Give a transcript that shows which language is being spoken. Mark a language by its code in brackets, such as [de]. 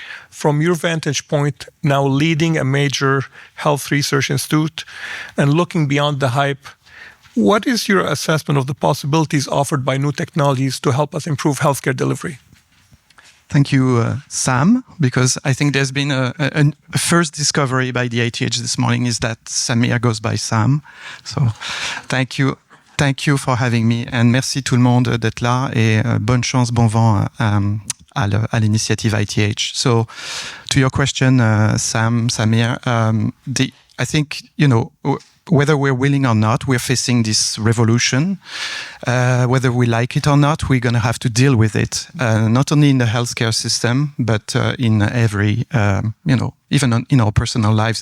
[en] From your vantage point, now leading a major health research institute and looking beyond the hype, what is your assessment of the possibilities offered by new technologies to help us improve healthcare delivery? Thank you, Sam, because I think there's been a first discovery by the ITH this morning is that Samir goes by Sam. So thank you. Thank you for having me. And [fr] merci tout le monde d'être là et bonne chance, bon vent à l'initiative ITH. [en] So to your question, Samir, I think, whether we're willing or not, we're facing this revolution. Whether we like it or not, we're going to have to deal with it, not only in the healthcare system, but in every, even in our personal lives.